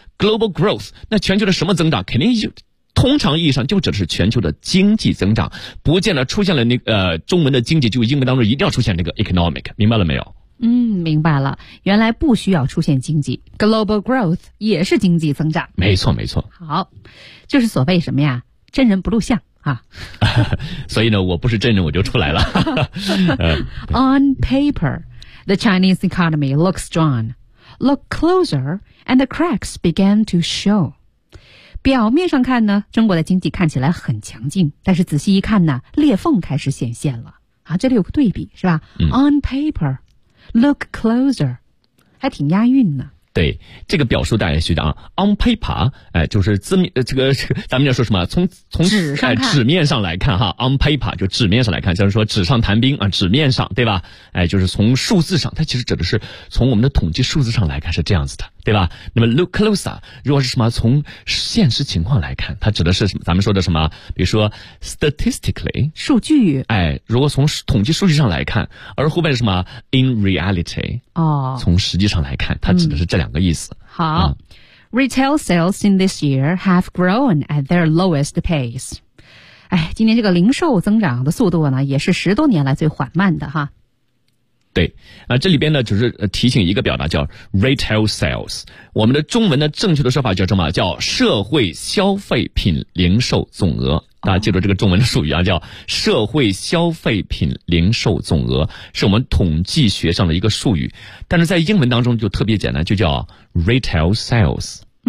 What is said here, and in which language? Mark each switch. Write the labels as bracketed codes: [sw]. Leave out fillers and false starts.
[zh] global growth 那全球的什么增长，肯定就通常意义上就指的是全球的经济增长，不见得出现了那个中文的经济就英文当中一定要出现那个 economic， 明白了没有？嗯，明白了，原来不需要出现经济， global growth 也是经济增长。没错没错。好，就是所谓什么呀，真人不露相啊。所以呢，我不是真人我就出来了。 [en] On paper, the Chinese economy looks strong. Look closer and the cracks began to show. [zh] 表面上看呢，中国的经济看起来很强劲，但是仔细一看呢，裂缝开始显现了。啊，这里有个对比是吧，嗯， [en] On paper, look closer, [zh] 还挺押韵呢。对，这个表述大家学的啊 ，on paper， 就是字面，咱们要说什么？从纸上看，纸面上来看哈 ，on paper 就纸面上来看，就是说纸上谈兵啊，纸面上对吧？就是从数字上，它其实指的是从我们的统计数字上来看是这样子的，对吧？那么 look closer， 如果是什么从现实情况来看，它指的是什么？咱们说的什么？比如说 statistically 数据，如果从统计数据上来看，而后面是什么 in reality？哦，从实际上来看，它指的是这两个意思。 [en] 好，retail sales in this year have grown at their lowest pace。 [zh] 哎，今年这个零售增长的速度呢，也是十多年来最缓慢的哈。对，这里边呢，就是提醒一个表达叫 retail sales。我们的中文的正确的说法叫什么？叫社会消费品零售总额。大家记住这个中文的术语啊，叫社会消费品零售总额，是我们统计学上的一个术语，但是在英文当中就特别简单，就叫 retail sales。